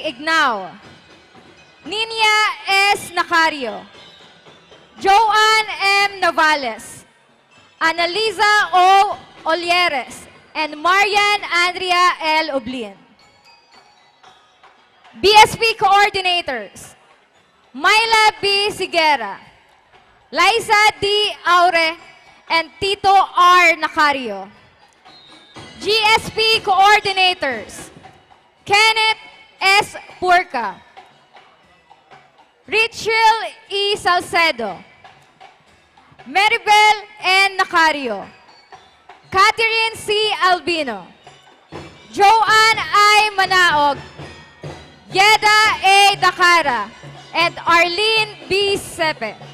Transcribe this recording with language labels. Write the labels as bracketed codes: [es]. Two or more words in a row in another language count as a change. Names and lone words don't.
[en] Ignao, Ninia S. Nacario, Joanne M. Navales, Analiza O. Olieres, and Marian Andrea L. Oblin. BSP Coordinators, Myla B. Sigera, Liza D. Aure, and Tito R. Nacario. GSP Coordinators, Kenneth S. Purka, Richel E. Salcedo, Maribel N. Nacario, Catherine C. Albino, Joanne I. Manaog, Yeda A. Dakara, and Arlene B. Sepe.